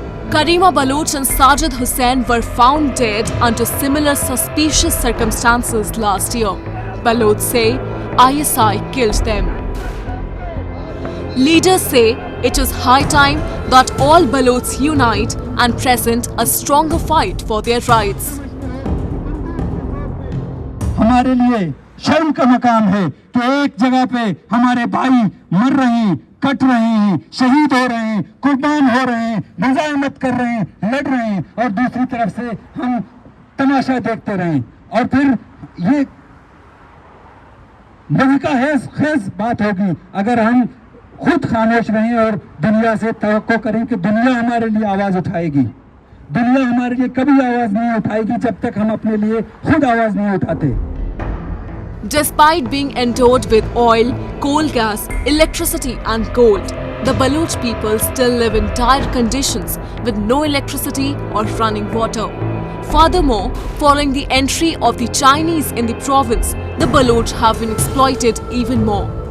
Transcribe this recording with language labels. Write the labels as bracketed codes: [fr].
[en] Karima Baloch and Sajid Hussain were found dead under similar suspicious circumstances last year. Balochs say ISI killed them. Leaders say it is high time that all Balochs unite and present a stronger fight for their rights. [hi] हमारे लिए शर्म का मकाम है कि एक जगह पे हमारे भाई मर रहे हैं, कट रहे हैं, शहीद हो रहे हैं, कुर्बान हो रहे हैं, मुजाहिमत कर रहे हैं, लड़ रहे हैं और दूसरी तरफ से हम तमाशा देखते रहें। और फिर ये मुल्का खेज बात होगी अगर हम खुद खामोश रहें और दुनिया से तवक्को करें कि दुनिया हमारे लिए आवाज उठाएगी। दुनिया हमारे लिए कभी आवाज नहीं उठाएगी जब तक हम अपने लिए खुद आवाज नहीं उठाते। [en] Despite being endowed with oil, coal gas, electricity and gold, the Baloch people still live in dire conditions with no electricity or running water. Furthermore, following the entry of the Chinese in the province, the Baloch have been exploited even more.